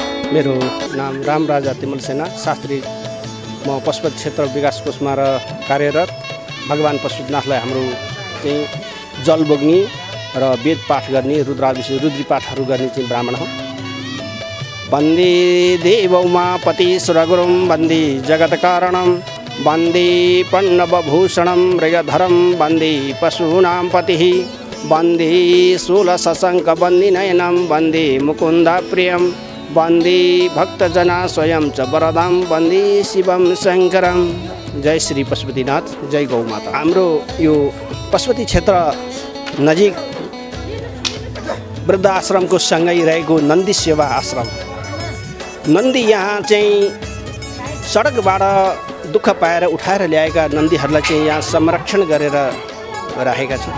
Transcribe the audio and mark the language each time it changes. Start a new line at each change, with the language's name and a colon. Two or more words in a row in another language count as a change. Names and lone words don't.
Nepali: मेरो नाम रामराजा तिमल सेना शास्त्री। म पशुपति क्षेत्र विकास कोषमा कार्यरत। भगवान पशुपतिनाथलाई हाम्रो चाहिँ जल बोक्ने र वेद पाठ गर्ने रुद्री पाठहरू गर्ने चाहिँ ब्राह्मण हो।
Sanskrit: वन्दे देवौमापति सुरगुरुं वन्दे जगत्कारणं वन्दे पन्नवभूषणं मृगधरं वन्दे पशूनां पतिः वन्दे शूलशशङ्कवन्दिनयनं वन्दे मुकुन्दप्रियं वन्दे भक्तजना स्वयं च वरदां वन्दे शिवं शङ्करं।
Nepali: जय श्री पशुपतिनाथ, जय गौ माता। हाम्रो यो पशुपति क्षेत्र नजिक वृद्ध आश्रमको सँगै रहेको नन्दी सेवा आश्रम। नन्दी यहाँ चाहिँ सडकबाट दुःख पाएर उठाएर ल्याएका नन्दीहरूलाई चाहिँ यहाँ संरक्षण गरेर राखेका छौँ।